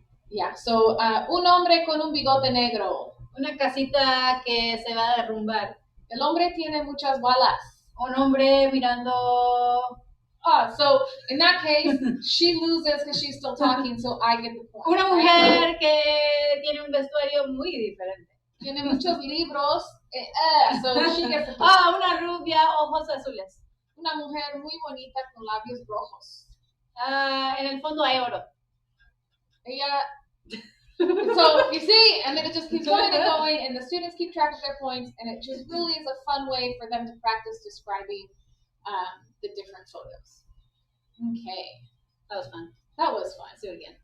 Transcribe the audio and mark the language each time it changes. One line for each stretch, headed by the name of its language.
Spanish: Yeah, so un hombre con un bigote negro. Una casita que se va a derrumbar. El hombre tiene muchas balas. Un hombre mirando.
English: So in that case, she loses because she's still talking, so I get the point.
Spanish: Una mujer que tiene un vestuario muy diferente.
English: Tiene muchos libros, so she gets the point.
Spanish: Una rubia, ojos azules. Una mujer muy bonita con labios rojos. En el fondo hay oro. Ella.
English: So you see, and then it just keeps going and going, and the students keep track of their points, and it just really is a fun way for them to practice describing the different photos. Okay. That was fun. That was fun. Let's do it again.